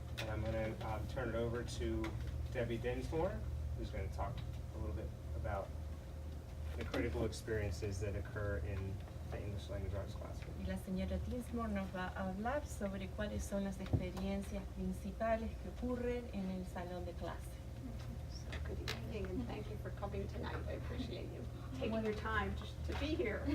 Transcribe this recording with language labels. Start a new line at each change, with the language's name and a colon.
English: And I'm going to turn it over to Debbie Dinsmore, who's going to talk a little bit about the critical experiences that occur in the English language arts classroom.
Spanish: Y la señora Dinsmore nos va a hablar sobre cuáles son las experiencias principales que ocurren en el salón de clase.
English: So good evening, and thank you for coming tonight. I appreciate you taking your time to be here.